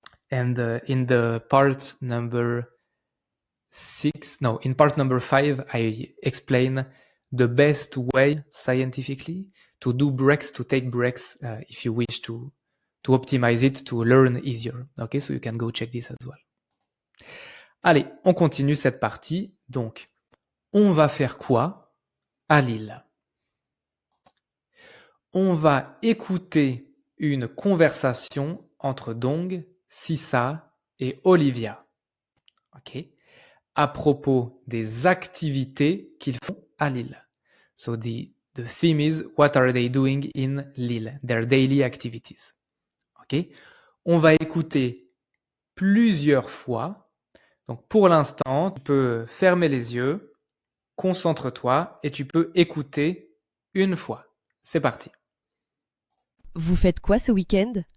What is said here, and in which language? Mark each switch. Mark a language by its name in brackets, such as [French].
[English] And in part number 5, I explain the best way scientifically to do breaks, to take breaks if you wish to optimize it, to learn easier. Okay, so you can go check this as well. [French] Allez, on continue cette partie. Donc, on va faire quoi à Lille? On va écouter une conversation entre Dong, Sissa et Olivia. Ok, à propos des activités qu'ils font à Lille. [English] So the theme is what are they doing in Lille, their daily activities. [French] Ok, on va écouter plusieurs fois. Donc pour l'instant, tu peux fermer les yeux, concentre-toi et tu peux écouter une fois. C'est parti. Vous faites quoi ce week-end?